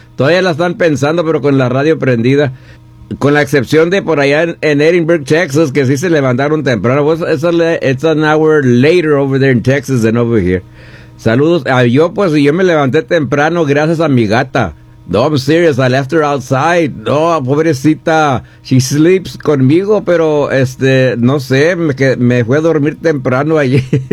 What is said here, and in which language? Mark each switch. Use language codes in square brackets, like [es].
[es] Todavía la están pensando, pero con la radio prendida. Con la excepción de por allá en Edinburgh, Texas, que sí se levantaron temprano. [en] It's an hour later over there in Texas than over here. [es] Saludos. Yo me levanté temprano gracias a mi gata. [en] No, I'm serious. I left her outside. [es] No, pobrecita. [en] She sleeps [es] conmigo, pero no sé, me fue a dormir temprano ayer.